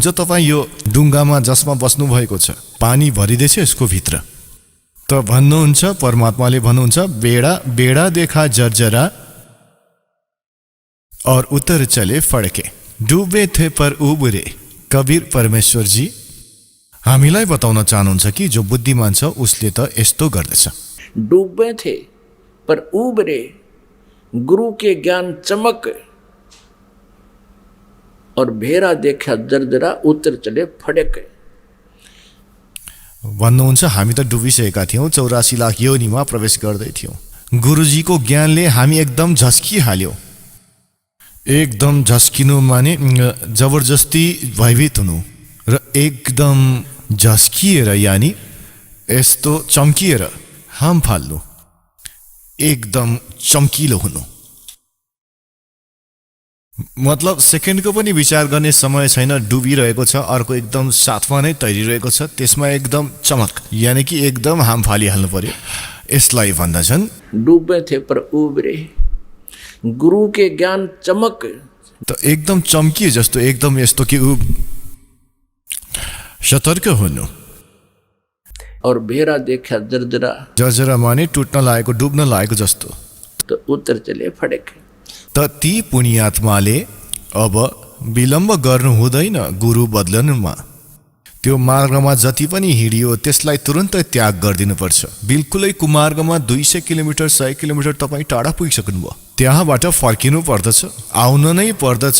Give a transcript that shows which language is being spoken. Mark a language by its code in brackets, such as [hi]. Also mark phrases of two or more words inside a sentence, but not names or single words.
[ne] तपाईँ यो डुङ्गामा जसमा बस्नु भएको छ पानी भरिँदैछ यसको भित्र, त भन्नुहुन्छ, परमात्माले भन्नुहुन्छ, [hi] बेडा देखा जर्जरा और उतर चले फड़के, डुबे थे पर उबरे। [ne] कबीर परमेश्वर जी हामीलाई बताउन चाहनुहुन्छ कि जो बुद्धिमान छ उसले त यस्तो गर्दछ। [hi] डूबे थे पर उबरे, गुरु के ज्ञान चमक और भेरा देखा जर्जरा उतर चले फड़क। [ne] भन्नुहुन्छ, हामी त डुबिसकेका थियौँ, 84 लाख योनिमा प्रवेश गर्दै थियौँ। गुरुजीको ज्ञानले हामी एकदम झस्किहाल्यौँ। एकदम झस्किनु माने जबरजस्ती भयभीत हुनु, र एकदम झस्किएर यानि यस्तो चम्किएर हाम फाल्नु, एकदम चम्किलो हुनु। मतलब सेकेन्डको पनि विचार गर्ने समय छैन, डुबिरहेको छ, अर्को एकदम साथमा नै तैरिरहेको छ, त्यसमा एकदम चमक यानि कि एकदम हाम फालिहाल्नु पर्यो। यसलाई भन्दछन् [hi] डूबे थे पर उबरे, गुरु के ज्ञान चमक। [ne] त एकदम चम्किए जस्तो, एकदम यस्तो कि सतर्क हुनु। [hi] और भेरा देखा जर्जरा, [ne] जर्जरा माने टुट्न लागेको, डुब्न लागेको जस्तो। [hi] तो उतर चले फड़क, [ne] त ती पुण्यात्माले अब विलम्ब गर्नु हुँदैन गुरु बदलनुमा। त्यो मार्गमा जति पनि हिँडियो त्यसलाई तुरुन्तै त्याग गरिदिनुपर्छ। बिल्कुलै कुमार्गमा 200 किलोमिटर 100 किलोमिटर तपाईँ टाढा पुगिसक्नुभयो, त्यहाँबाट फर्किनु पर्दछ, आउन नै पर्दछ।